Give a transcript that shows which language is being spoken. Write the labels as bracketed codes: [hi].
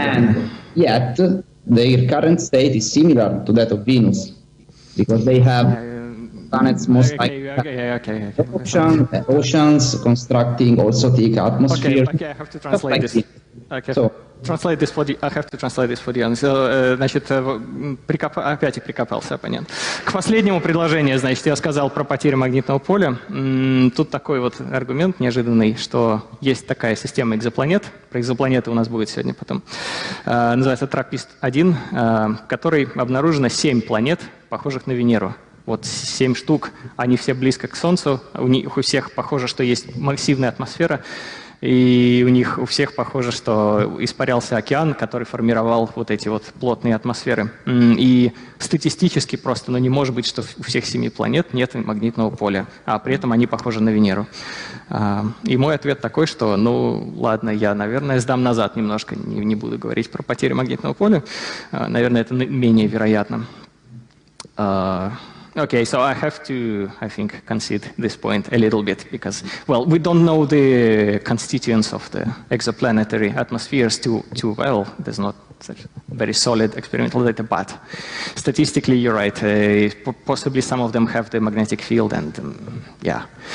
[en] And yet, their current state is similar to that of Venus, because they have planets most okay. Oceans constructing also thick atmosphere. Okay, I have to translate this. Okay. So, translate this for the. I have to translate this for the audience. [ru] Значит, опять и прикопался оппонент. К последнему предложению, значит, я сказал про потерю магнитного поля. Тут такой вот аргумент неожиданный, что есть такая система экзопланет. Про экзопланеты у нас будет сегодня потом. Называется TRAPPIST-1, в которой обнаружено 7 планет, похожих на Венеру. Вот 7 штук, они все близко к Солнцу, у них у всех похоже, что есть массивная атмосфера. И у них у всех похоже, что испарялся океан, который формировал вот эти вот плотные атмосферы. И статистически просто, ну, не может быть, что у всех 7 планет нет магнитного поля, а при этом они похожи на Венеру. И мой ответ такой, что, ну, ладно, я, наверное, сдам назад немножко, не буду говорить про потерю магнитного поля. Наверное, это менее вероятно. [en] Okay, so I have to, I think, concede this point a little bit because, well, we don't know the constituents of the exoplanetary atmospheres too well. There's not such very solid experimental data, but statistically, you're right. Possibly some of them have the magnetic field, and yeah.